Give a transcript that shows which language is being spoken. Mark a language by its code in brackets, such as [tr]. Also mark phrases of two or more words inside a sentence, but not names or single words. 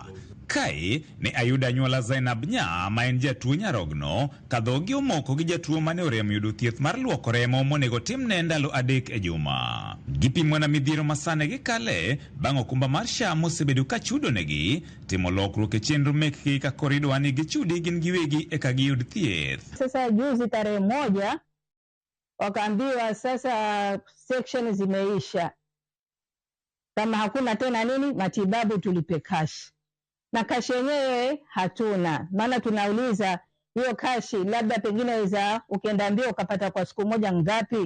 [luo] Kai ne ayuda nyuola Zainab Nya ma en jatuo nyarogno kadho gi omoko gi jatuo mane orem yudo thieth mar luoko remo monego timne ndalo 3 e juma. Gipimo na midhiero masane gi kale bang' okumba mar SHA mosebedo ka chudo negi timo lokruok e chenro mekgi ka koridwani gichudi gin giwegi eka giyud thieth. [sw] Sasa juzi tarehe 1 wakaambiwa sasa section zimeisha. Kama hakuna tena nini matibabu tulipe cash. Na cash yenyewe hatuna. Maana tunauliza hiyo cash labda pengine weza ukienda mbio ukapata kwa siku moja ngapi?